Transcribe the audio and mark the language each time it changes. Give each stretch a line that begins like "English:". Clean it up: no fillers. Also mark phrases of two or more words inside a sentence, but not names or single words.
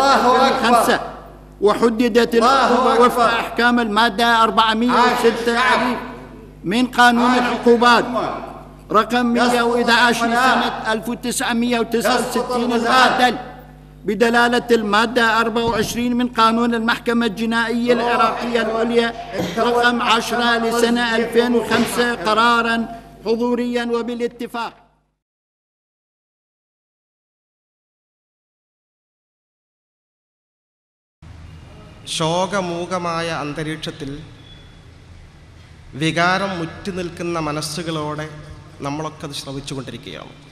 Arabic: 2005، وحددت العقوبة وفق أحكام المادة 406 أليف من قانون العقوبات رقم 111 لسنة 1969 المعدل بدلالة المادة 24 من قانون المحكمة الجنائية العراقية العليا رقم 10 لسنة 2005 قراراً حضورياً وبالاتفاق.
Malayalam: ശോകമൂകമായ അന്തരീക്ഷത്തിൽ വികാരം മുറ്റി നിൽക്കുന്ന മനസ്സുകളോടെ നമ്മളൊക്കെ അത് ശ്രമിച്ചുകൊണ്ടിരിക്കുകയാണ്.